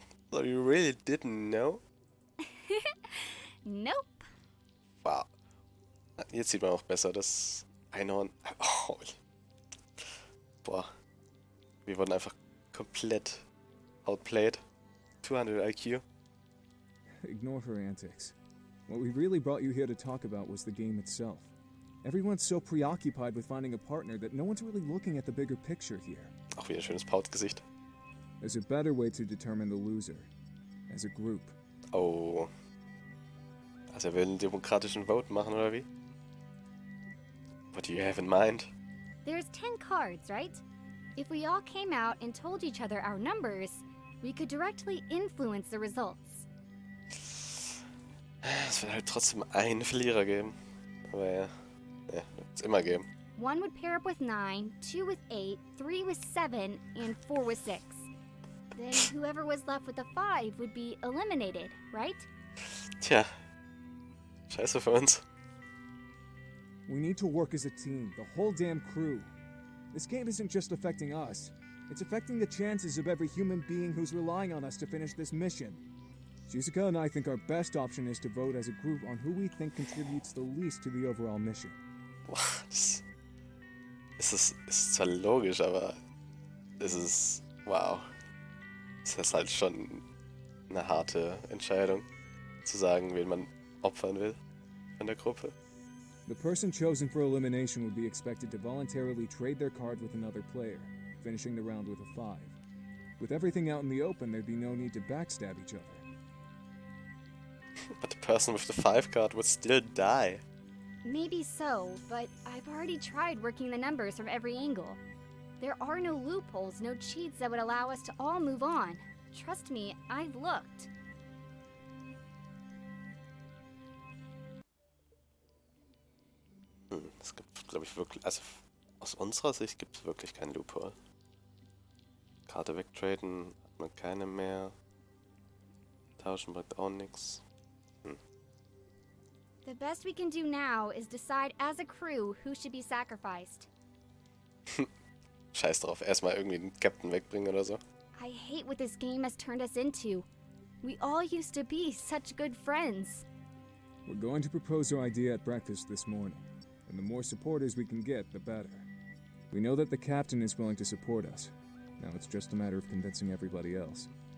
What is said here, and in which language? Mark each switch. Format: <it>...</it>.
<en>So you really didn't know? Nope. Wow.</en> <de>Jetzt sieht man auch besser, das Einhorn... Oh. Boah. Wir wurden einfach komplett outplayed.</de> <en>200 IQ. Ignore her antics. What we really brought you here to talk about was the game itself. Everyone's so preoccupied with finding a partner that no one's really looking at the bigger picture here.</en> <de>Auch wieder schönes Pautgesicht.</de> <en>There's a better way to determine the loser. As a group. Oh.</en> <de>Also er will einen demokratischen Vote machen, oder wie?</de> <en>What do you have in mind? There's 10 cards, right? If we all came out and told each other our numbers, we could directly influence the results.</en> <de>Es wird halt trotzdem einen Verlierer geben. Aber ja, wird's immer geben.</de> <en>1 would pair up with 9, 2 with 8, 3 with 7, and 4 with 6. Then whoever was left with a 5 would be eliminated, right?</en> <de>Tja. Scheiße für uns.</de> <en>We need to work as a team, the whole damn crew. This game isn't just affecting us. It's affecting the chances of every human being who's relying on us to finish this mission. Shizuka and I think our best option is to vote as a group on who we think contributes the least to the overall mission.</en> <de>Boah, das ist zwar logisch, aber es ist, wow. Es ist halt schon eine harte Entscheidung, zu sagen, wen man opfern will von der Gruppe.</de> <en>The person chosen for elimination would be expected to voluntarily trade their card with another player, finishing the round with a 5. With everything out in the open, there'd be no need to backstab each other. But the person with the 5 card would still die. Maybe so, but I've already tried working the numbers from every angle. There are no loopholes, no cheats that would allow us to all move on. Trust me, I've looked.</en> <de>Es gibt, glaube ich, wirklich, also aus unserer Sicht gibt es wirklich kein Loophole. Karte wegtraden, hat man keine mehr. Tauschen bringt auch nichts.</de> <en>The best we can do now is decide as a crew who should be sacrificed.</en> <de>Scheiß drauf, erstmal irgendwie den Captain wegbringen oder so.</de> <en>I hate what this game has turned us into. We all used to be such good friends. We're going to propose our idea at breakfast this morning, and the more supporters we can get, the better. We know that the captain is willing to support us. Now it's just a matter of convincing everybody else.</en>